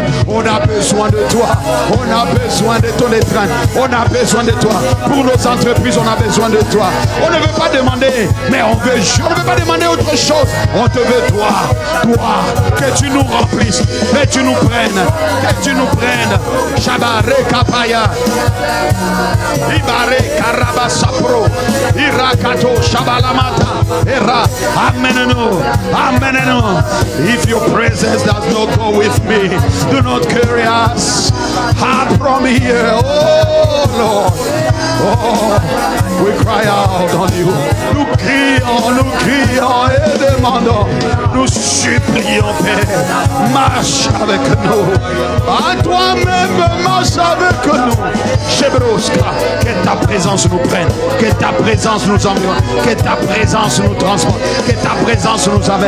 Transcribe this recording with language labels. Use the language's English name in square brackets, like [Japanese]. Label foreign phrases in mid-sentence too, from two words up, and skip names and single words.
[French] On a besoin de toi, on a besoin de ton étreinte, on a besoin de toi. Pour nos entreprises, on a besoin de toi. On ne veut pas demander, mais on veut pas demander autre chose. On te veut toi, que tu nous remplisses, que tu nous prennes, que tu nous prennes. Shabare kapaya, ibare karabasapro, irakato shabalamata, era, amenenu, amenenu. [English] If your presence does not go with me, do not carry us hard from here. Oh Lord, oh, we cry out on you. [French] Nous crions et demandons. Nous supplions, Père, marche avec nous. À toi-même, marche avec nous. Chebroska, que ta présence nous prenne, que ta présence nous environne, que ta présence nous transporte, que ta présence nous amène.